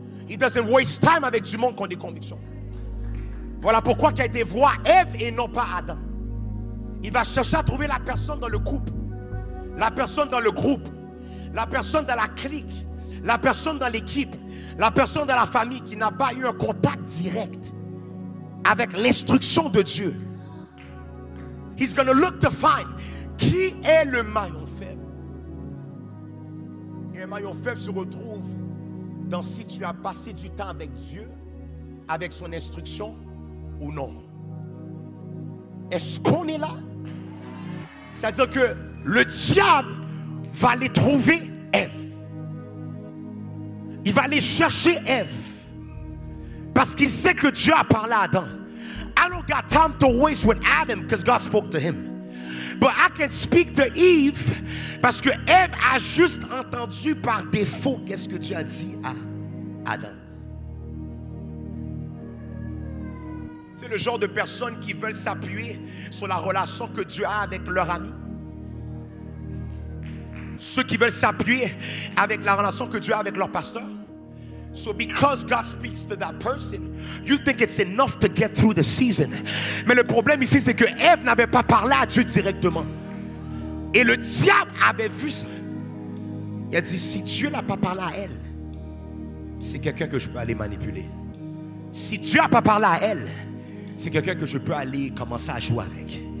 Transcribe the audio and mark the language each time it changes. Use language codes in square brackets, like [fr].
[fr] Il [en] doesn't waste time [fr] avec du monde qui a des convictions. Voilà pourquoi il a été voir Ève et non pas Adam. Il va chercher à trouver la personne dans le couple, la personne dans le groupe, la personne dans la clique, la personne dans l'équipe, la personne dans la famille qui n'a pas eu un contact direct avec l'instruction de Dieu. [en] He's going to look to find [fr] qui est le maillon faible. Et le maillon faible se retrouve dans si tu as passé du temps avec Dieu, avec son instruction ou non. Est-ce qu'on est là? C'est-à-dire que le diable va aller trouver Ève. Il va aller chercher Ève. Parce qu'il sait que Dieu a parlé à Adam. [en] I don't got time to waste with Adam because God spoke to him. But I can speak to Eve [fr] parce que Ève a juste entendu par défaut qu'est-ce que Dieu a dit à Adam. C'est le genre de personnes qui veulent s'appuyer sur la relation que Dieu a avec leur ami. Ceux qui veulent s'appuyer avec la relation que Dieu a avec leur pasteur. [en] So because God speaks to that person, you think it's enough to get through the season. [fr] Mais le problème ici, c'est que Ève n'avait pas parlé à Dieu directement. Et le diable avait vu ça. Il a dit, si Dieu n'a pas parlé à elle, c'est quelqu'un que je peux aller manipuler. Si Dieu n'a pas parlé à elle, c'est quelqu'un que je peux aller commencer à jouer avec.